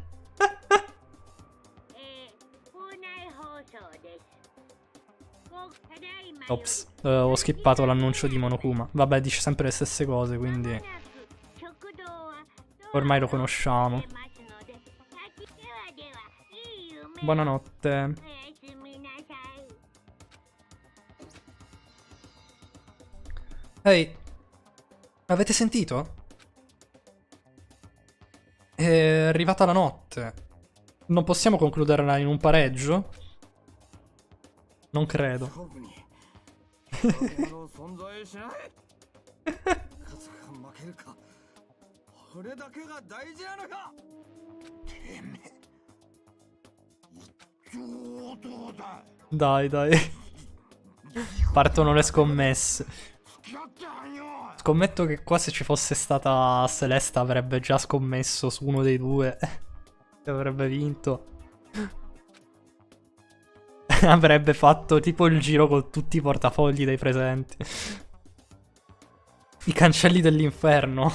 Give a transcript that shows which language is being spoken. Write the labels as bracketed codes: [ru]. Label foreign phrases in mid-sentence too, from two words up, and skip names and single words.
[it] Ops, ho skippato l'annuncio di Monokuma. Vabbè, dice sempre le stesse cose, quindi ormai lo conosciamo. Buonanotte. [ja] おやすみなさい。 [it] Ehi, avete sentito? È arrivata la notte. Non possiamo concluderla in un pareggio? Non credo. [ja] 勝負に俺の存在しない勝つか負けるかこれだけが大事なのかてめえ一丁どうだ [it] Dai, dai. Partono le scommesse. [ja] 付き合ってやんよ [it] Scommetto che qua se ci fosse stata Celeste avrebbe già scommesso su uno dei due. E avrebbe vinto. Avrebbe fatto tipo il giro con tutti i portafogli dei presenti. I cancelli dell'inferno.